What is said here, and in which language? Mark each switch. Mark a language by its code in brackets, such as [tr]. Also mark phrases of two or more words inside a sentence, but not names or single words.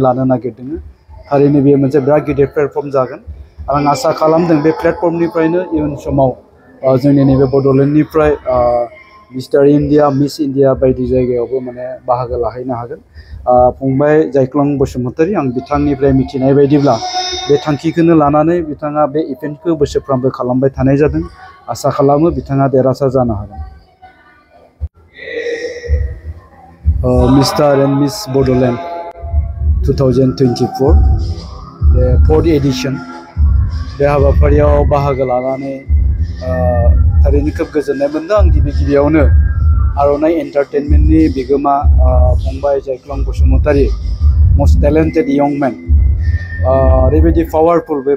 [brx] लानो नागिरदों थारैनो बेयो मोनसे बिराद गिदिर प्लेटफर्म जागोन आं आसा खालामदों बे प्लेटफर्मनिफ्रायनो इयुन समाव जोंनि नैबे बड'लेण्डनिफ्राय मिस्टार इन्डिया मिस इन्डिया बायदि जायगायावबो माने बाहागो लाहैनो हागोन फंबाय जायख्लं बसुमतारी आं बिथांनिफ्राय मिथिनाय बायदिब्ला बे थांखिखौनो लानानै बिथाङा बे इभेन्टखौ बोसोरफ्रोमबो खालामबाय थानाय जादों आसा खालामो बिथाङा देरहासार जानो हागोन मिस्टार एन्ड मिस बड'लेण्ड 2024 [en] the 4th edition [brx] बे हाबाफारियाव बाहागो लानानै थारैनो खोब गोजोननाय मोनदों आं गिबियावनो आर'नाइ एन्टारटेनमेन्टनि बिगोमा फंबाय जायख्लं बसुमतारी [en] most talented young man [brx] ओरैबायदि पावारफुल बे